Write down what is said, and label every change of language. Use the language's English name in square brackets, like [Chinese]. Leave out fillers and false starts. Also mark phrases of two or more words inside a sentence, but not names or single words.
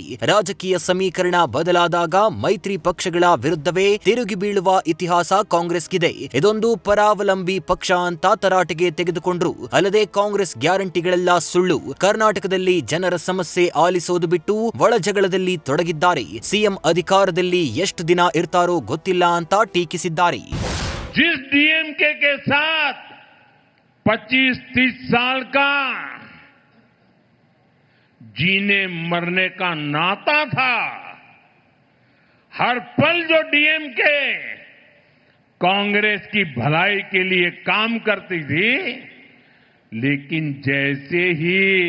[Kannada] ರಾಜಕೀಯ ಸಮೀಕರಣ ಬದಲಾದಾಗ ಮೈತ್ರಿ ಪಕ್ಷಗಳ ವಿರುದ್ಧವೇ ತಿರುಗಿ ಬೀಳುವ ಇತಿಹಾಸ ಕಾಂಗ್ರೆಸ್ಗಿದೆ. ಇದೊಂದು ಪರಾವಲಂಬಿ ಪಕ್ಷ ಅಂತ ತರಾಟೆಗೆ ತೆಗೆದುಕೊಂಡ್ರು. ಅಲ್ಲದೆ ಕಾಂಗ್ರೆಸ್ ಗ್ಯಾರಂಟಿಗಳೆಲ್ಲ ಸುಳ್ಳು, ಕರ್ನಾಟಕದಲ್ಲಿ ಜನರ ಸಮಸ್ಯೆ ಆಲಿಸೋದು ಬಿಟ್ಟು ಒಳಜಗಳದಲ್ಲಿ ತೊಡಗಿದ್ದಾರೆ. ಸಿಎಂ ಅಧಿಕಾರದಲ್ಲಿ ಎಷ್ಟು ದಿನ ಇರ್ತಾರೋ ಗೊತ್ತಿಲ್ಲ ಅಂತ ಟೀಕಿಸಿದ್ದಾರೆ. [Hindi] जिस डीएमके के साथ 25-30 साल का जीने मरने का नाता था, हर पल जो डीएमके कांग्रेस की भलाई के लिए काम करती थी, लेकिन जैसे ही